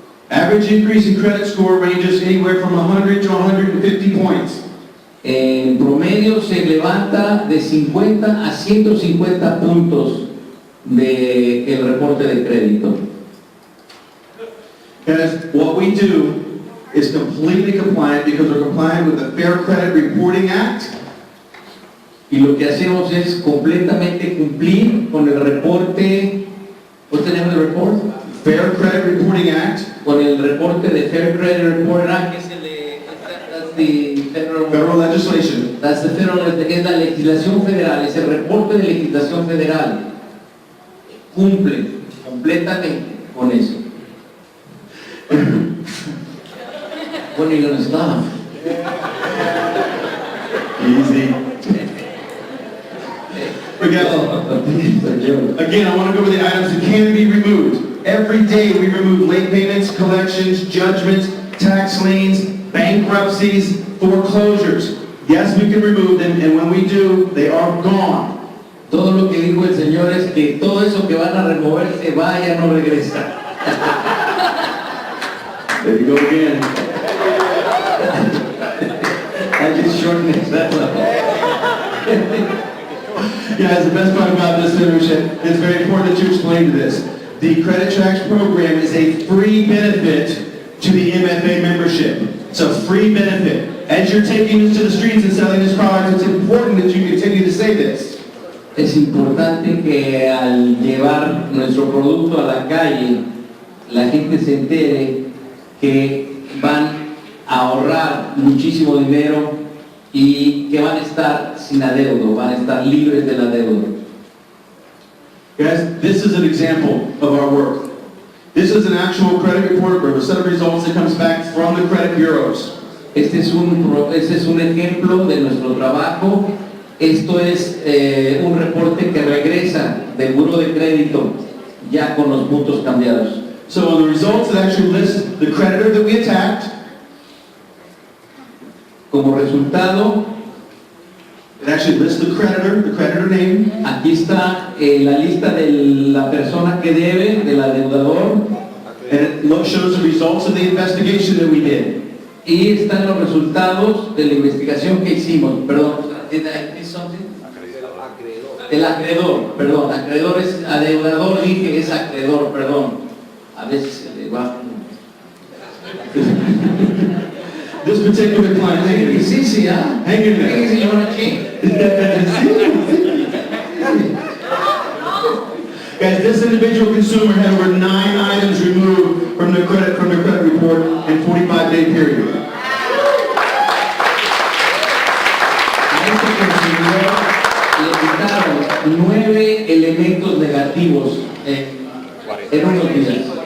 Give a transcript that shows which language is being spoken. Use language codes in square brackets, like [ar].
[en] Average increase in credit score ranges anywhere from 100 to 150 points. [es] En promedio se levanta de 50 a 150 puntos del reporte de crédito. [en] Because what we do is completely compliant because we're compliant with the Fair Credit Reporting Act. [es] Y lo que hacemos es completamente cumplir con el reporte. [en] ¿What's the name of the report? Fair Credit Reporting Act. [es] Con el reporte de Fair Credit Reporting Act, que es el de, [en] that's the Federal legislation. That's the federal, [es] es la legislación federal, es el reporte de legislación federal. Cumple completamente con eso. [en] When are you gonna stop? Easy. Again, I want to go over the items that can be removed. Every day we remove late payments, collections, judgments, tax liens, bankruptcies, foreclosures. Yes, we can remove them, and when we do, they are gone. [es] Todo lo que dijo el Señor es que todo eso que van a remover se va, ya no regresa. [en] There you go again. I just shortened it, that's all. Guys, the best part about this membership, it's very important that you explain to this. The Credit Tracks program is a free benefit to the MFA membership. It's a free benefit. As you're taking this to the streets and selling this product, it's important that you continue to say this. [es] Es importante que al llevar nuestro producto a la calle, la gente se entere que van a ahorrar muchísimo dinero y que van a estar sin adeudo, van a estar libres del adeudo. [en] Guys, this is an example of our work. This is an actual credit report or a set of results that comes back from the credit bureaus. [es] Este es un ejemplo de nuestro trabajo. Esto es un reporte que regresa del buro de crédito ya con los puntos cambiados. [en] So on the results, it actually lists the creditor that we attacked. [es] Como resultado, [en] It actually lists the creditor name. [es] aquí está la lista de la persona que debe, del adeudador, [en] And it shows the results of the investigation that we did. [es] y están los resultados de la investigación que hicimos. Perdón, [en] did I miss something? [es] El acreedor, perdón, acreedor es adeudador, dije es acreedor, perdón. A veces se le va. [en] This particular client, hang in there. [es] Sí, sí, ¿ah? [en] Hang in there. [es] Sí, señor, aquí. [en] Guys, this individual consumer had over 9 items removed from their credit report in 45-day period. [es] A este consumidor le quitaron 9 elementos negativos en unos días.